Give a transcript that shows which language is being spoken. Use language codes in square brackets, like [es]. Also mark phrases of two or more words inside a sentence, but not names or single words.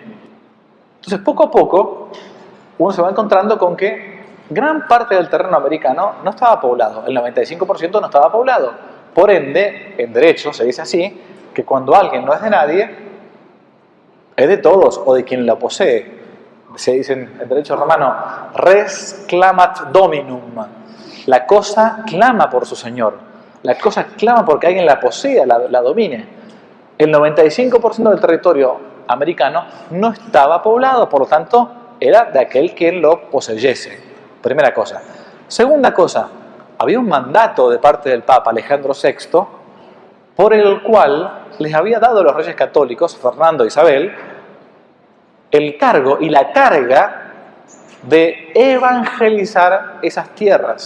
[es] Entonces, poco a poco, uno se va encontrando con que gran parte del terreno americano no estaba poblado. El 95% no estaba poblado. Por ende, en derecho se dice así, que cuando alguien no es de nadie, es de todos o de quien lo posee. Se dice en derecho romano, [la] res clamat dominum. [es] La cosa clama por su señor. La cosa clama porque alguien la posea, la domine. El 95% del territorio americano no estaba poblado, por lo tanto, era de aquel quien lo poseyese. Primera cosa. Segunda cosa, había un mandato de parte del Papa Alejandro VI por el cual les había dado a los reyes católicos, Fernando e Isabel, el cargo y la carga de evangelizar esas tierras.